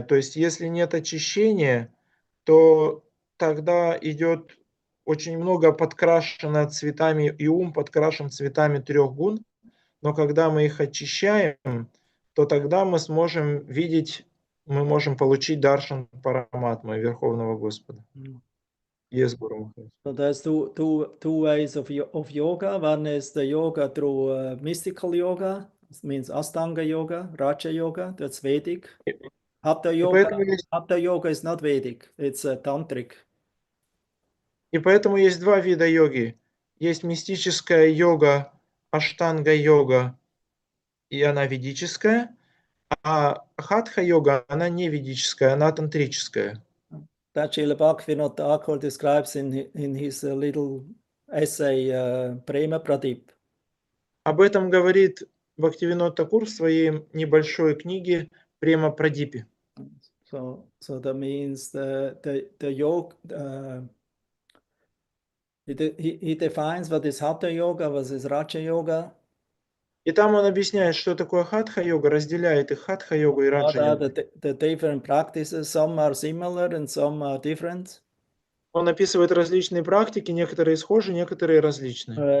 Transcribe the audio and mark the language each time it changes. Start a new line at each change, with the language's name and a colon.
Russian: То есть если нет очищения, то тогда идет очень много подкрашено цветами, и ум подкрашен цветами 3 гун, но когда мы их очищаем, то тогда мы сможем видеть, мы можем получить даршан Параматмы, Верховного Господа.
English: Yes, Guru Maharaj. So there's two ways of yoga. One is the yoga through mystical yoga. It means Astanga yoga, Raja yoga. That's Vedic. Hatha
Russian: И
English: yoga,
Russian: поэтому есть,
English: Hatha yoga is not Vedic, it's tantric.
Russian: и поэтому есть два вида йоги. Есть мистическая йога, аштанга-йога, и она ведическая, а хатха-йога, она не ведическая, она тантрическая.
English: That Srila Bhaktivinoda Thakur describes in his little essay Prema Pradip.
Russian: Об этом говорит Бхактивинод Такур в своей небольшой книге «Према Прадипе».
English: So that means the yoga, he defines what is Hatha yoga, what is Raja yoga.
Russian: И там он объясняет, что такое хатха-йога, разделяет их хатха-йогу и
English: What are
Russian: раджа-йогу.
English: the different practices? Some are similar and some are different.
Russian: Он описывает различные практики, некоторые схожи, некоторые различные.